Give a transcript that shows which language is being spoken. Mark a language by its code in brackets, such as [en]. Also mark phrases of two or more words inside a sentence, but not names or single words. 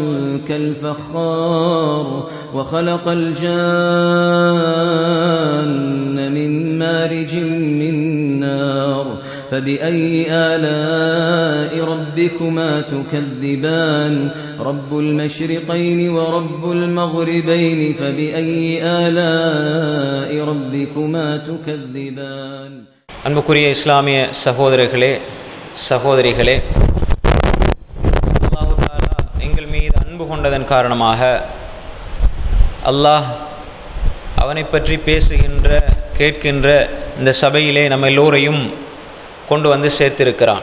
[ar] كالفخار وخلق الجان من مارج من نار فبأي آلاء ربكما تكذبان رب المشرقين ورب المغربين فبأي آلاء ربكما تكذبان [ta] அன்புக்குரிய இஸ்லாமிய சகோதரிகளே அல்லாஹ் தஆலா எங்கள் மீது அன்பு கொண்டதன் காரணமாக அல்லாஹ் அவனை பற்றி பேசுகின்ற கேட்கின்ற இந்த சபையிலே நம்ம எல்லோரையும் கொண்டு வந்து சேர்த்திருக்கிறான்.